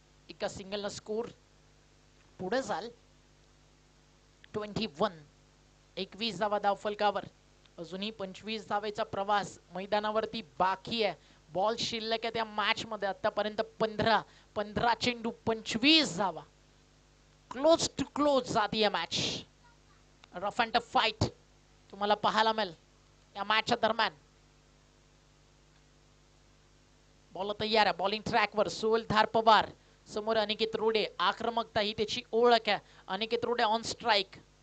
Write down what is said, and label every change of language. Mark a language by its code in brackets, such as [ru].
[mr] एका सिंगल न स्कोर पुढे जाल. 21 धावा धाव फलकावर. अजूनही 25 धावेचा प्रवास मैदानावरती बाकी आहे. बॉल शिल्लक आहे त्या मॅच मध्ये आतापर्यंत 15 चेंडू 25 धावा. [hi] क्लोज टू क्लोज जाती है match. [mr] Rough and tough fight तुम्हाला पाहायला मिळेल या मॅचच्या दरम्यान. बॉल तयार आहे बॉलिंग ट्रॅकवर. सोहेल धार पवार समोर अनिकेत रोडे. आक्रमकता ही त्याची ओळख आहे. Aniket Rode on strike.